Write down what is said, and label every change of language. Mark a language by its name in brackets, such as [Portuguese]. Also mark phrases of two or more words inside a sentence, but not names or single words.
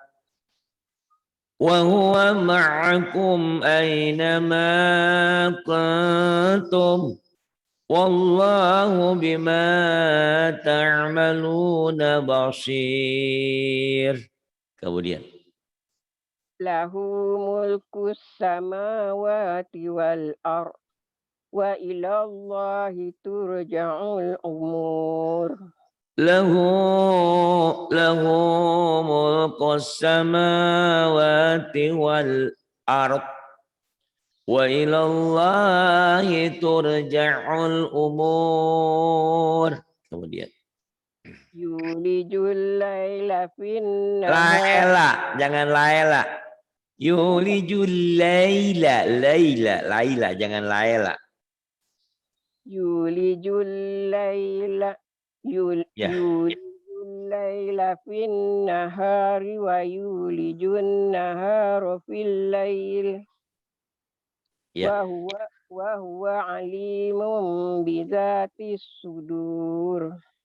[Arabic] وهو معكم أينما كنتم والله بما تعملون بصير. [Indonesian] Kemudian [Arabic] له ملك السماوات والأرض وإلى الله ترجع الأمور. له ملك السماوات والأرض وإلى الله ترجع الأمور. [Indonesian] Kemudian [Arabic] يولج الليل في النهار. laila, jangan laila. يولج الليل, jangan laila. يولج الليل [Indonesian] Ya. [Arabic] يولج الليل في النهار ويولج النهار في الليل. [Indonesian] Ya. [Arabic] وهو عليم بذات الصدور.